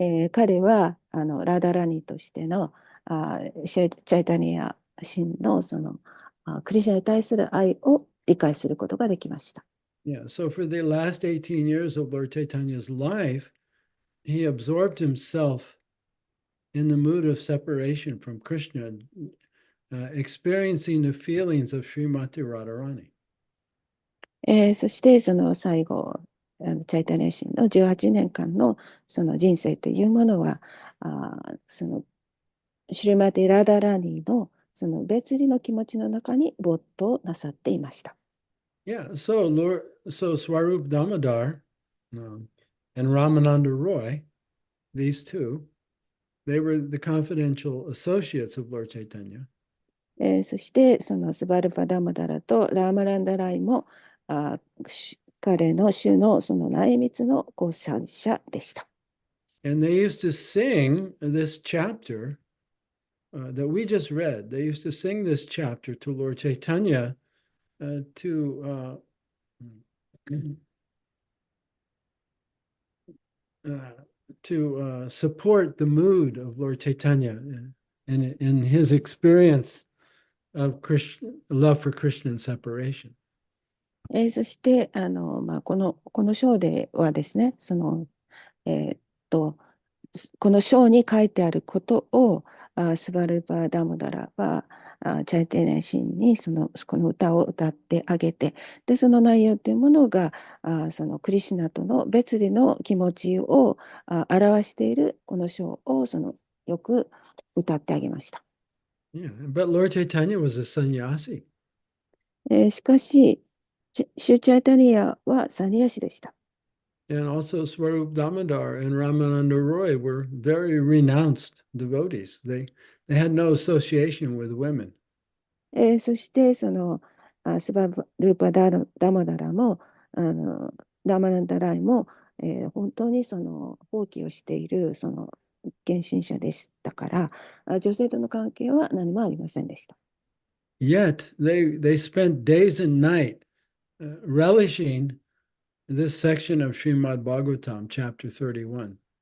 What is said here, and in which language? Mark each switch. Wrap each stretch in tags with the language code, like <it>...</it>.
<ja>彼はラダラニとしてのチャイタニア神のクリシュナに対する愛を理解することができました。</ja> <en>Yeah, so for the last 18 years of Lord Chaitanya's life, he absorbed himself in the mood of separation from Krishna, experiencing the feelings of Srimati Radharani.</en> <ja>そしてその最後チャイタネ神の18年間のその人生というものは、そのシュリマティ・ラダラーニーのその別離の気持ちの中に没頭なさっていました。</ja> <en>Yeah, so Swarup Damodar and Ramananda Roy, these two, they were the confidential associates of Lord Chaitanya.</en> <ja>そしてそのスバルパ・ダマダラとラーマランダライも彼の主のその内密の交際者でした。</ja> <en>And they used to sing this chapter that we just read. They used to sing this chapter to Lord Chaitanya to support the mood of Lord Chaitanya and in his experience of love for Krishna and separation.</en> <ja>そしてこの章ではですね、えーっとこの章に書いてあることをスバルバ・ダモダラはチャイテネシンにこの歌を歌ってあげて、でその内容というものがそのクリシュナとの別離の気持ちを表しているこの章をよく歌ってあげました。</ja> <en>Yeah, but Lord Chaitanya was a sannyasi.</en> <ja>しかしシュチャイタニアはサニヤシでした。</ja> <en>And also Swarup Damodar and Ramananda Roy were very renounced devotees. They had no association with women.</en> <ja>そしてスバルーパダモダラもラマナンダライも、本当に放棄をしている献身者でしたから女性との関係は何もありませんでした。</ja> <en>Yet they spent days and night relishing this section of Srimad Bhagavatam, chapter 31.</en>